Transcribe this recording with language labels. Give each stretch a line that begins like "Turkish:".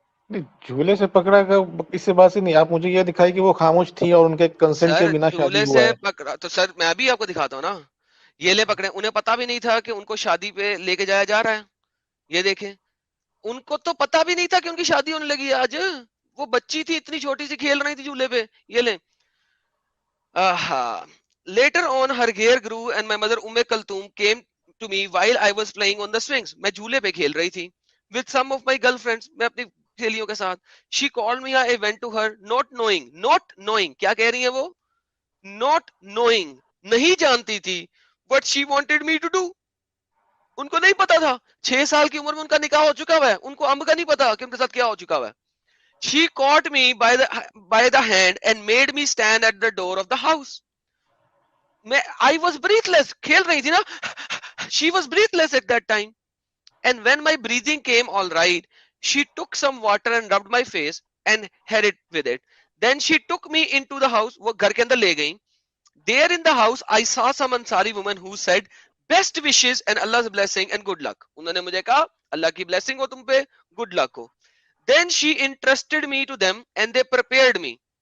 Urdu: نہیں جھولے سے پکڑا گا اس سے بات ہی نہیں. آپ مجھے یہ دکھائی کہ وہ خاموش تھی اور ان کے کنسنٹ کے سر بنا شادی جھولے ہوا سے ہے. پکڑا تو سر میں ابھی آپ کو دکھاتا ہوں نا, یہ لے پکڑے, انہیں پتا بھی نہیں تھا کہ ان کو شادی پہ لے کے جایا جا رہا ہے. یہ دیکھیں ان کو تو پتا بھی نہیں تھا کہ ان کی شادی ہونے لگی ہے آج, وہ بچی تھی اتنی چھوٹی سی کھیل رہی تھی جھولے پہ. یہ لیں
English: later on her hair grew and my mother Kulthum came to me while I was playing on the swings.
Urdu: میں جھولے پہ کھیل رہی تھی
English: with some of my girlfriends,
Urdu: میں اپنی سہیلیوں کے ساتھ.
English: she called me, I went to her not knowing
Urdu: کیا کہہ رہی ہیں وہ,
English: not knowing
Urdu: نہیں جانتی تھی
English: what she wanted me to do.
Urdu: ان کو نہیں پتا تھا 6 سال کی عمر میں ان کا نکاح ہو چکا ہوا ہے, ان کو امب کا نہیں پتا کہ ان کے ساتھ کیا ہو چکا ہوا ہے.
English: She caught me by the hand and made me stand at the door of the house. I was breathless.
Urdu: کھیل رہی تھی نا.
English: She was breathless at that time. And when my breathing came all right, she took some water and rubbed my face and had it with it. Then she took me into the house.
Urdu: وہ گھر کے اندر لے گئی.
English: There in the house, I saw some Ansari woman who said, best wishes and Allah's blessing and good luck.
Urdu: انہوں نے مجھے کہا اللہ کی blessing ہو تم پہ, good luck ہو.
English: Then she entrusted me to them and they prepared me.